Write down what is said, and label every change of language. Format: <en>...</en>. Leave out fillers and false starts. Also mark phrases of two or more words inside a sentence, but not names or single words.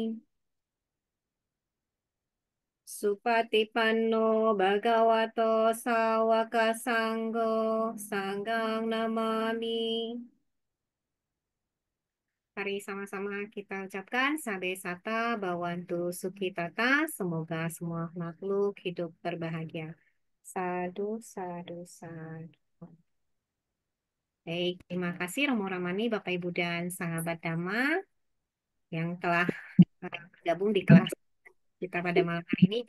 <pi>Supatipanno bhagavato sawaka sanggo sanghang namami.</pi> <id>Mari sama-sama kita ucapkan</id> <pi>sabe sata bawantu sukitata.</pi> <id>Semoga semua makhluk hidup berbahagia.</id> <pi>Sadu, sadu, sadu.</pi> <id>Baik, terima kasih Romo Ramani, Bapak Ibu dan sahabat Dhamma yang telah bergabung di kelas kita pada malam hari ini.</id>